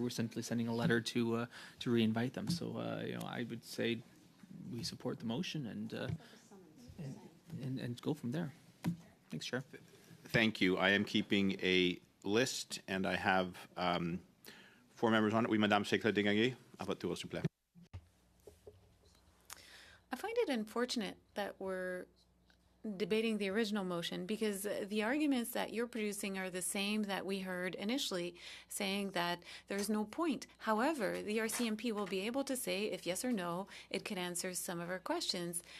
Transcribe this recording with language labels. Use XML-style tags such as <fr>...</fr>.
<en>We're simply sending a letter to re-invite them. So I would say we support the motion and go from there. Thanks, Chair. Thank you. I am keeping a list, and I have 4 members on it.</en> <fr>Oui, Madame Sécla Desgagnés, à votre tour, s'il vous plaît.</fr> <en>I find it unfortunate that we're debating the original motion, because the arguments that you're producing are the same that we heard initially, saying that there's no point. However, the RCMP will be able to say if yes or no, it can answer some of our questions.</en>